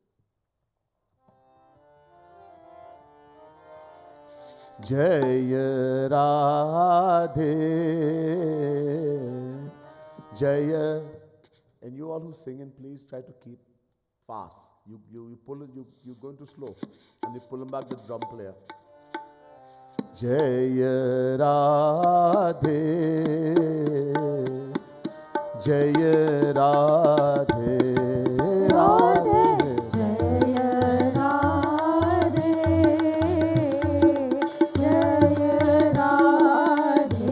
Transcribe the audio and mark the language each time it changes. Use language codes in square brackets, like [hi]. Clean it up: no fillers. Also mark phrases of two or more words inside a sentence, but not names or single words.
[en] Jaya Radhe, Jaya. And you all who sing, and please try to keep fast. You pull it, you're going too slow. And you pull him back, the drum player. [hi] जय राधे जय राधे राधे जय राधे जय राधे